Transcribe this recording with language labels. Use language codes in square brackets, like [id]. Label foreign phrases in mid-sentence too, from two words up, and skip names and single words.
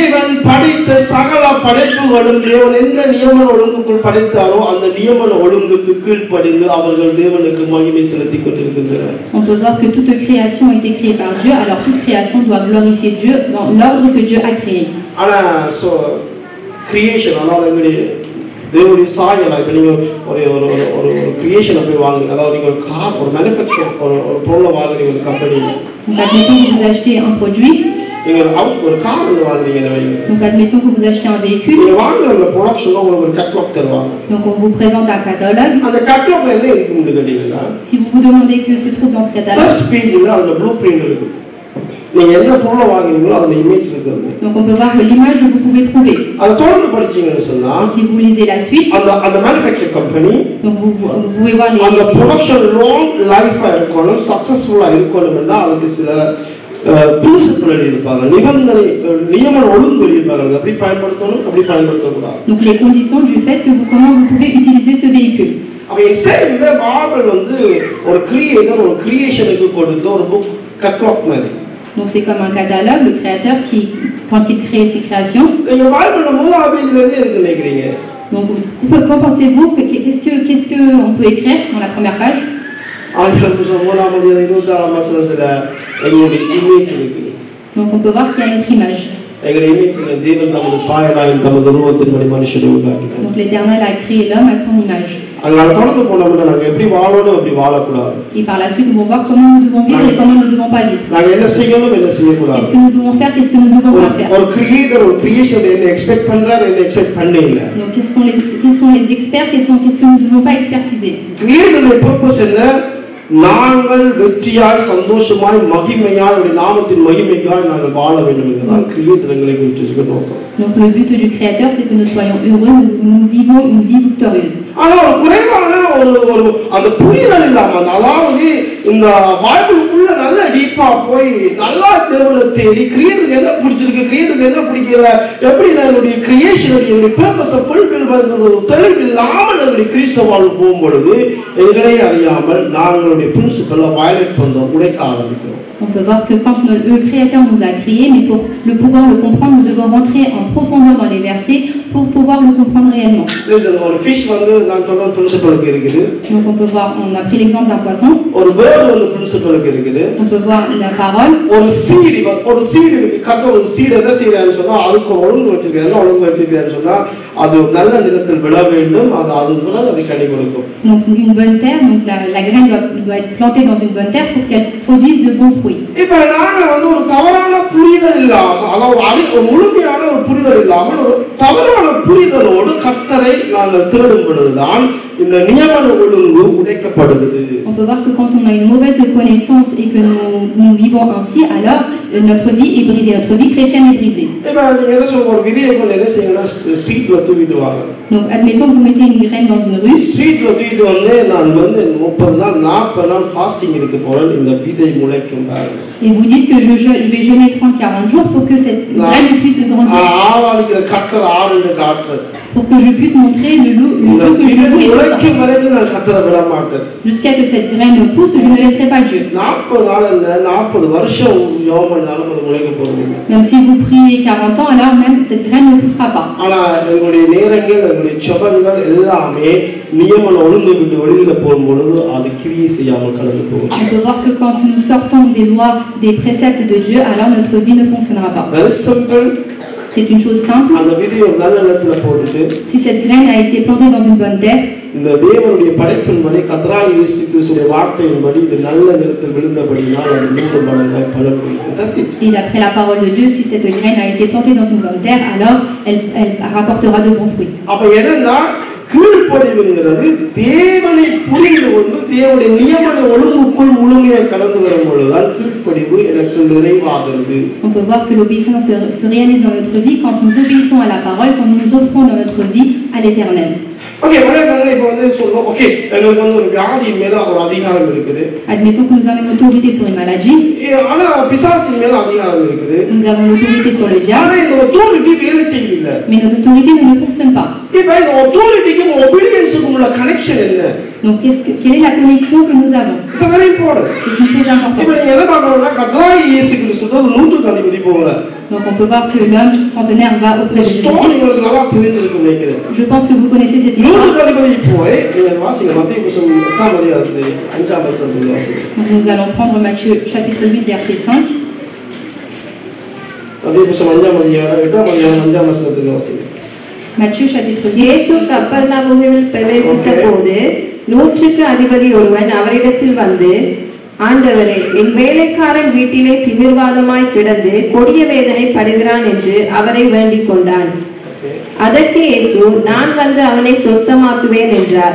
[fr] On peut voir que toute création a été créée par Dieu, alors toute création doit glorifier Dieu dans l'ordre que Dieu a créé. [ta] தேவனுடைய சாயலா இப்போ நீங்கள் ஒரு கிரியேஷனை போய் வாங்குங்க, அதாவது நீங்கள் ஒரு கார் ஒரு மேனுஃபேக்சர் ஒரு பொருளை வாங்குறீங்க ஒரு கம்பெனியில். [fr] Donc admettons que vous achetez un produit. [ta] நீங்கள் ஒரு கார் ஒன்று வாங்குறீங்கன்னு வைங்க. [fr] Donc admettons que vous achetez un véhicule. [ta] நீங்கள் வாங்குற அந்த ப்ரொடக்ஷனில் உங்களுக்கு ஒரு கேட்டலாக் தருவாங்க. [fr] Donc on vous présente un catalogue. [ta] அந்த கேட்டலாக்ல என்ன இருக்குன்னு கேட்டீங்கன்னா, [fr] si vous vous demandez que se trouve dans ce catalogue, [en] first page [ta] அதுல [en] blue print [ta] இருக்கு. நீங்க என்ன பொருளை வாங்குறீங்களோ அதுல இமேஜ் இருக்குது. [fr] Donc on peut voir que l'image vous pouvez trouver. [ta] அது தொடர்ந்து படிச்சீங்கன்னு சொன்னா, [fr] si vous lisez la suite, [en] அந்த manufacturing company, [fr] donc vous pouvez voir les [ta] அந்த [en] production long life [ta] இருக்கணும், சக்சஸ்ஃபுல்லா இருக்கணும்னா அதுக்கு சில பிரின்சிபல் இருப்பாங்க, நிபந்தனை நியமன ஒழுங்கு இருப்பாங்க. அப்படி பயன்படுத்தணும், அப்படி பயன்படுத்தக்கூடாது. [fr] Donc les conditions du fait que comment vous pouvez utiliser ce véhicule. [ta] அப்ப இந்த பைபிள் வந்து ஒரு கிரியேட்டர் ஒரு கிரியேஷனுக்கு கொடுத்த ஒரு [en] book catalogue [ta] மாதிரி. [fr] Donc c'est comme un catalogue, le créateur qui, quand il crée ses créations. Donc qu'en pensez-vous? Qu'est-ce que on peut écrire dans la première page? Donc on peut voir qu'il y a notre image. Donc l'Éternel a créé l'homme à son image. Et par la suite, nous allons voir comment nous devons vivre et comment nous ne devons pas vivre. Qu'est-ce que nous devons faire, qu'est-ce que nous ne devons pas faire. Donc quels sont les experts, qu'est-ce que nous ne devons pas expertiser. [ta] நாங்கள் வெற்றியாய் சந்தோஷமாய் மகிமையாய் ஒரு நாமத்தின் மகிமையாய் நாங்கள் வாழ வேண்டும் என்றுதான் கிரியேட்டர் எங்களை குறித்து நோக்கம். [fr] Donc le but du créateur c'est que nous soyons heureux, nous vivons une vie victorieuse. [ta] ஆனா ஒரு குறைவான ஒரு அந்த புரிதல் இல்லாம, அதாவது இந்த பைபிளுக்குள்ள நல்ல [en] deep deep [ta] போய் நல்லா தேவனை தேடி கிரியேட்டருக்கு என்ன பிடிச்சிருக்கு, கிரியேட்டருக்கு என்ன பிடிக்கல, எப்படி நான் என்னுடைய கிரியேஷன் என்னுடைய [en] purpose fulfil [ta] பண்ணுற ஒரு தெளிவு இல்லாமல் நம்முடைய கிறிஸ்தவ வாழ்வு போகும்பொழுது எங்களை அறியாமல் நாங்களுடைய பிரின்சிபலை வயலேட் பண்றோம், உடைக்க ஆரம்பிக்கிறோம். [fr] On peut voir que quand le Créateur nous a créés, mais pour pouvoir le comprendre, nous devons rentrer en profondeur dans les versets pour pouvoir le comprendre réellement. [ta] ஒரு ஃபிஷ் வந்து நான் சொன்ன பிரின்சிபலுக்கு இருக்குது. [fr] Donc on peut voir, on a pris l'exemple d'un poisson. [ta] ஒரு பேர்ட் வந்து பிரின்சிபலுக்கு இருக்குது. [fr] On peut voir la parole. [ta] ஒரு சீடு இருக்கு. கர்த்தர் ஒரு சீடு என்ன செய்யறாருன்னு சொன்னா அதுக்கு ஒழுங்கு வச்சிருக்காரு. என்ன ஒழுங்கு வச்சிருக்காருன்னு சொன்னா அது நல்ல நிலத்தில் விழ வேண்டும், அது பிறகு அது கனி கொடுக்கும். [fr] Donc une bonne terre, donc la graine doit être plantée dans une bonne terre pour qu'elle produise de bons fruits. [ta] இப்போ நாங்க வந்து ஒரு தவறான புரிதல் இல்லாம, அதாவது முழுமையான ஒரு புரிதல் இல்லாமல் ஒரு தவறான புரிதலோடு கர்த்தரை நாங்கள் தேடும் பொழுதுதான் இந்த நியமன ஒழுங்கு உடைக்கப்படுகிறது. [fr] On peut voir que quand on a une mauvaise connaissance et que nous vivons ainsi, alors notre vie est brisée, notre vie chrétienne est brisée. [ta] இப்போ நீங்க என்ன சொல்ற ஒரு விதியை கொண்டு என்ன செய்யணும்னா ஸ்ட்ரீட்ல தூக்கிட்டு வாங்க. [fr] Donc admettons que vous mettez une graine dans une rue. [ta] ஸ்ட்ரீட்ல தூக்கிட்டு வந்து நான் வந்து 30 நாள் 40 நாள் ஃபாஸ்டிங் இருக்க போறேன், இந்த விதை முளைக்கும் பாருங்க. [fr] Et vous dites que je vais jeûner 30-40 jours pour que cette graine puisse grandir. [ta] ஆவாளிக்கிற கர்த்தர் ஆடுன்னு காட்டுற. [fr] Pour que je puisse montrer le jour que je loue [ta] முளைக்கும் வரைக்கும் நான் கர்த்தரை விட மாட்டேன். [fr] Jusqu'à que cette graine pousse, je ne laisserai pas Dieu. [ta] 40 நாள் இல்ல 40 வருஷம் ஜெபம் பண்ணாலும் அது முளைக்க போறது இல்ல. [fr] Même si vous priez 40 ans, alors même cette graine ne poussera pas. [ta] ஆனா எங்களுடைய நேரங்கள், எங்களுடைய ஜெபங்கள் எல்லாமே நியமன ஒழுங்கு விட்டு வெளியில போகும்போது அது கிரியை செய்யாமல் கடந்து போகும். [fr] On peut voir que quand nous sortons des lois, des préceptes de Dieu, alors notre vie ne fonctionnera pas. C'est une chose simple. Si cette graine a été plantée dans une bonne terre, [ta] இந்த தேவனுடைய படைப்பின்படி கர்த்தராகிய இயேசு கிறிஸ்துவின் வார்த்தையின்படி இந்த நல்ல நிலத்தில் விழுந்தபடியால் அது 100 மடங்காய் பலன் கொடுக்கும். [fr] Et d'après la parole de Dieu, si cette graine a été plantée dans une bonne terre, alors elle rapportera de bons fruits. [ta] அப்ப என்னன்னா கீழ்ப்படிவுங்கிறது தேவனை புரிந்து கொண்டு தேவனுடைய நியமன ஒழுங்குக்குள் முழுமையாக கடந்து வரும்பொழுதுதான் கீழ்ப்படிவு எனக்கு நிறைவாகிறது. [fr] On peut voir que l'obéissance se réalise dans notre vie quand nous obéissons à la parole, quand nous nous offrons dans notre vie à l'Éternel. [ta] ஓகே, வணக்கங்க. இப்போ வந்து சொல்றோம், ஓகே, உங்களுக்கு வந்து ஒரு வியாதி மேல ஒரு அதிகாரம் இருக்குது. [fr] Admettons que nous avons une autorité sur une maladie. [ta] ஆனா பிசாசின் மேல அதிகாரம் இருக்குது. [fr] Nous avons l'autorité sur le diable. [ta] ஆனா இந்த authority வேலை செய்யல. [fr] Mais notre autorité ne fonctionne pas. [ta] இப்போ இந்த authorityக்கும் obedience-க்கும் உள்ள கனெக்ஷன் என்ன? [fr] Donc quelle est la connexion que nous avons? C'est [en] very important. [fr] C'est une chose importante. [ta] இப்போ நீங்க என்ன பார்க்கணும்னா கர்த்தராகிய இயேசு கிறிஸ்து ஒரு 100 அதிபதி போறார். [fr] Donc on peut voir que l'homme centenaire va auprès de Jésus. Je pense que vous connaissez cette histoire. Nous allons prendre Matthieu chapitre 8 verset 5. Matthieu chapitre 8. [ta] இயேசு கப்பர்நகூமில் பிரவேசித்தபோது 100 அதிபதி ஒருவன் அவரிடத்தில் வந்து, ஆண்டவரே, என் வேலைக்காரன் வீட்டிலே திமிர்வாதமாய் கிடந்து கொடிய வேதனை படுகிறான் என்று அவரை வேண்டிக் கொண்டான். அதற்கு இயேசு, நான் வந்து அவனை சொஸ்தமாக்குவேன் என்றார்.